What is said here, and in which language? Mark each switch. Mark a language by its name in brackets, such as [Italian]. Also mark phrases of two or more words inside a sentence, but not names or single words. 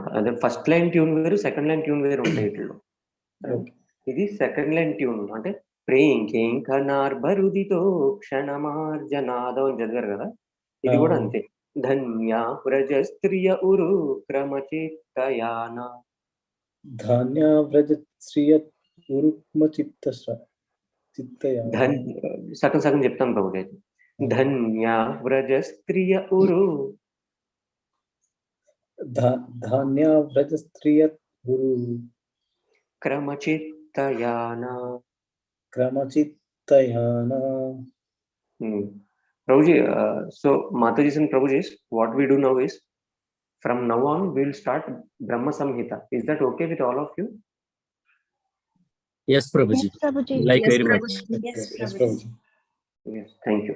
[Telugu] అదే [English] first line tune [Telugu] వేరు, [English] second line tune [Telugu] వేరు ఉంటాయి వీటిలో. ఇది [English] second line tune [Telugu] అంటే [Sanskrit] ప్రేంఖేంఖనార్భరుదితో క్షణమార్జనాదౌ [Telugu] అని చదివారు కదా, ఇది కూడా అంతే. [Sanskrit] ధన్యా వ్రజస్త్రియ ఉరు క్రమచిత్తయానా. [Telugu] సగం చెప్తాను ప్రభు. [Sanskrit] धन्या व्रजस्त्रिय उरु. धन्या व्रजस्त्रिय गुरु. Kramachittayana. Kramachittayana. [English] Prabhuji, so Mataji's and Prabhuji's, what we do now is, from now on, we'll start Brahma Samhita. Is that okay with all of you? Yes, Prabhuji. Yes, Prabhuji. Like Yes, very much. Prabhuji. Yes, Yes, Prabhuji. Prabhuji. Yes, thank you.